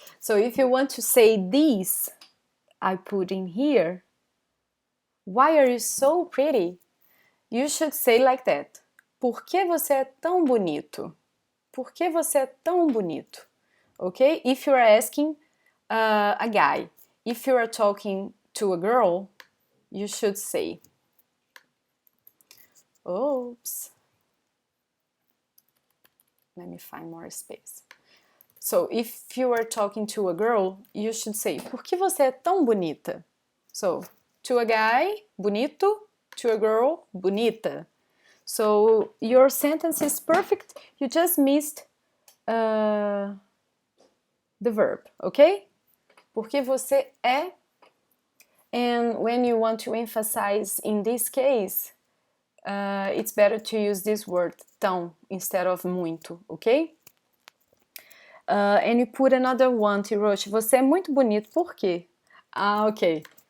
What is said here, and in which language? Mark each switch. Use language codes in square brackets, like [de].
[en] So if you want to say this, I put in here, why are you so pretty? You should say like that. [pt] Por que você é tão bonito? Por que você é tão bonito? [en] Okay? If you are asking a guy, if you are talking to a girl, you should say, oops. Let me find more space. So if you are talking to a girl, you should say, [pt] por que você é tão bonita? [en] So, to a guy, bonito. To a girl, bonita. So your sentence is perfect. You just missed the verb, okay? [pt] Porque você é. [en] And when you want to emphasize in this case, it's better to use this word, tão, instead of muito, okay? And you put another one, Tiroshi. [pt] Você é muito bonito, por quê? [en] Ah, okay.